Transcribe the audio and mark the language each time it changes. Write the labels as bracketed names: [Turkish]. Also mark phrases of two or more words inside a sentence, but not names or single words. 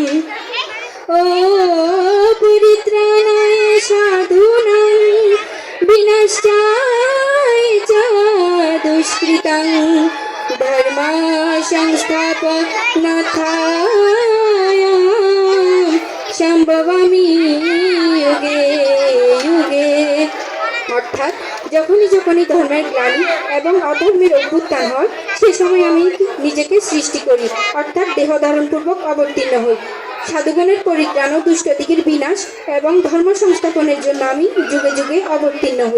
[Sanskrit] ओ परित्राणाय साधूनां विनाशाय च दुष्कृतं धर्म संस्थापनार्थाय সম্ভবামি যুগে যুগে। [Bangla] অর্থাৎ যখনই যখনই ধর্মের গ্লানি এবং অধর্মের অভ্যুত্থান হয় সে সময় আমি নিজেকে সৃষ্টি করি অর্থাৎ দেহ ধারণপূর্বক অবতীর্ণ হই। সাধুগণের পরিত্রাণ ও দুষ্টদিকের বিনাশ এবং ধর্ম সংস্থাপনের জন্য আমি যুগে যুগে অবতীর্ণ হই।